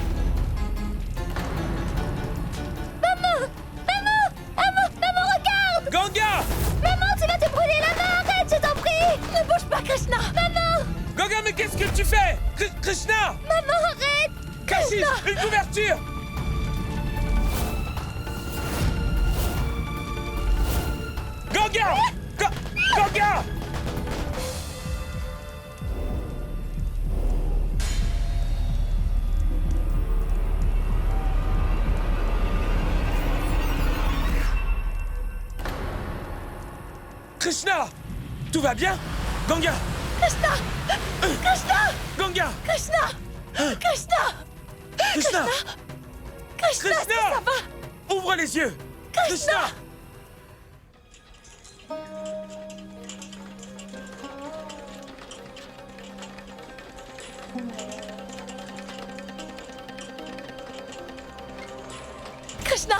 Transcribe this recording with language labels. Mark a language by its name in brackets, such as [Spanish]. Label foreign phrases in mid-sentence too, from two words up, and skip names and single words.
[French] Maman! Maman! Maman, regarde! Ganga! Maman, tu vas te brûler la main! Arrête, je t'en prie! Ne bouge pas, Krishna! Maman! Ganga, mais qu'est-ce que tu fais? Krishna! Maman, arrête! Kashish, une couverture! Ganga! Ganga! Krishna! Tout va bien? Ganga! Krishna! Krishna! Ganga! Krishna! Krishna! Krishna! Krishna, est-ce que ça va? Ouvre les yeux! Krishna! Krishna!